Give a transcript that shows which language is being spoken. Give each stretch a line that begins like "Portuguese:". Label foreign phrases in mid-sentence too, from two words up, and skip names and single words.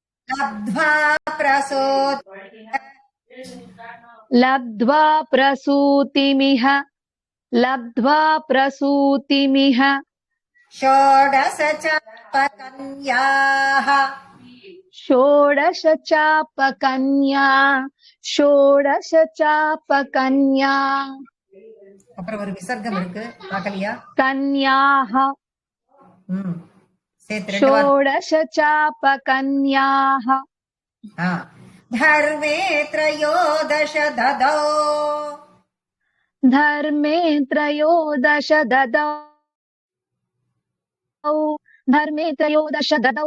Sanskrit: लब्ध्वा प्रसूतिमिह षोडश चापकन्या
Tamil: அப்புறம் ஒரு விசர்க்கம் இருக்கு பார்க்கலையா? கன்யாஹ சேர்த்து ரெண்டு வார்த்தை.
Sanskrit: षोडश चापकन्याः धर्मे त्रयोदश ददौ धर्मे त्रयोदश ददौ धर्मे त्रयोदश ददौ